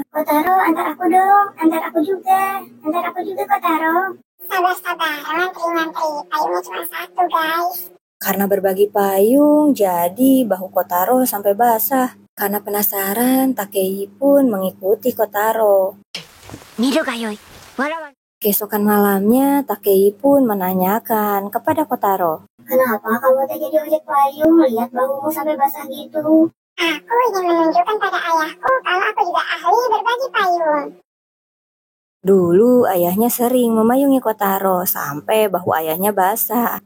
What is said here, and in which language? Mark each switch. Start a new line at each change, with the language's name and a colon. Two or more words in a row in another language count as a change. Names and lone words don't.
Indonesian: Kotaro, antar aku dong, antar aku juga Kotaro. Sabar, ngantri, payungnya cuma satu guys. karena berbagi payung, jadi bahu Kotaro sampai basah. Karena penasaran, Takei pun mengikuti Kotaro.
Japanese: 見るがよい。わらわ。
Indonesian: Keesokan malamnya, Takei pun menanyakan kepada Kotaro. Kenapa kamu tega di ojek payung? Lihat bahumu sampai basah gitu. Aku ingin menunjukkan pada ayahku kalau aku juga ahli berbagi payung. Dulu ayahnya sering memayungi Kotaro sampai bahu ayahnya basah.